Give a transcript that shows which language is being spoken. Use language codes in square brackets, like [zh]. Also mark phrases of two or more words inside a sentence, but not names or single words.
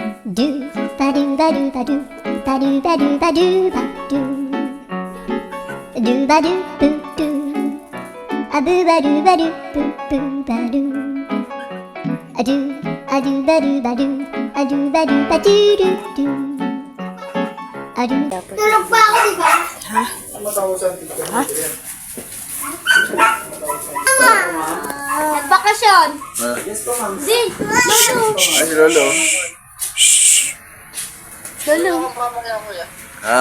[tl] Do ba do ba do ba do ba do ba do ba do ba do ba do boo doo a boo ba do ba do boo boo ba do a do ba do ba do a do ba do ba do do do a do. Tulog pa ako, di ba? Ha? Ha? Nagbakasyon. Di, Lolo. Ay, si Lolo. Lolo. Ha?